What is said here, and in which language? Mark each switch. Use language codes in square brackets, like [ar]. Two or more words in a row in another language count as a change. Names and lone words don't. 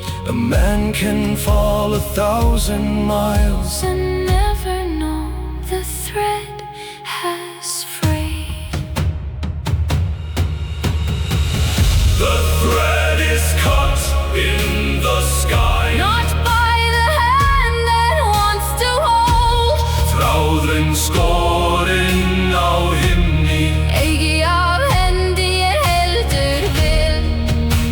[en] A man can fall 1,000 miles and never know the thread has frayed. The thread is cut in the sky. Not by the hand that wants to hold. [is] Þráðrinn, Skorinn á Himni. Ekki af hendi heldur vild.